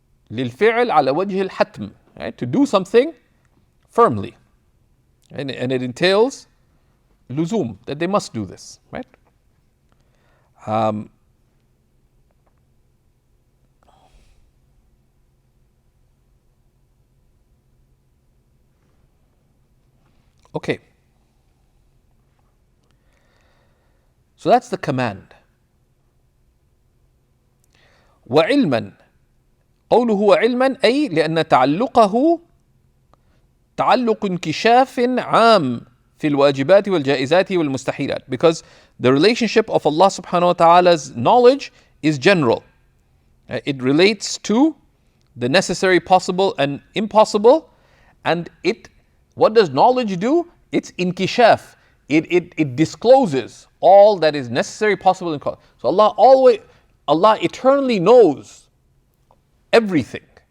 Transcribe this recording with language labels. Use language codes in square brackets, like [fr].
[ar] للفعل على وجه الحتم, [en] right? To do something firmly, and it entails luzum, that they must do this, right? Okay. So that's the command. [ar] وعلما, قوله وعلما أي لأن تعلقه تعلق انكشاف عام في الواجبات والجائزات والمستحيلات, [en] because the relationship of Allah subhanahu wa ta'ala's knowledge is general. It relates to the necessary, possible and impossible, and what does knowledge do? It's inkishaf. it discloses all that is necessary, possible, and cause. So Allah eternally knows everything.